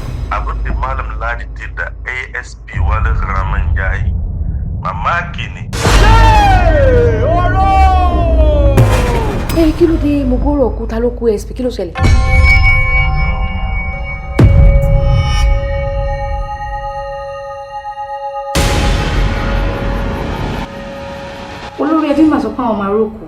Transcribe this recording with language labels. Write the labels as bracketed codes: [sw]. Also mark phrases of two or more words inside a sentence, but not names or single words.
[ha] abin da Malam Ladi da ASP Wale Raman yayi mamaki ne. [yo] Kí ló dé mo gbọ́rọ̀ òkúta ló kú ASP kí ló ṣẹlẹ̀? Olórí ẹbí mà sọ pé àwọn máa rókù.